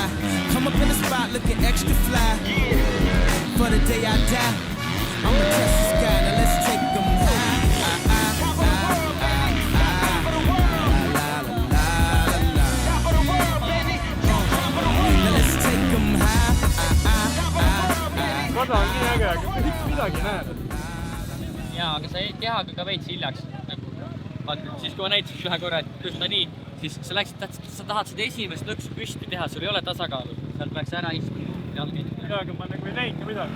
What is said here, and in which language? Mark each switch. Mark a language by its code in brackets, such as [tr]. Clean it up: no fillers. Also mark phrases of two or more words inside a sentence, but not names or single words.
[en] Come up in the spot looking extra fly. For the day I die, I'ma touch the sky. Now let's take them high. Now let's take them high. [et] Rada on nii äge, aga miks midagi näed? Jaa, aga sa jäid kehaga ka veits hiljaks. Vaata, siis kui ma näitasin ühe korra, et tõsta nii, siis sa läksid, sa tahad seda esimest lõksu püsti teha, sul ei ole tasakaalu. Sealt peaks ära istuma. Jaa, aga ma nagu ei näinud ka midagi.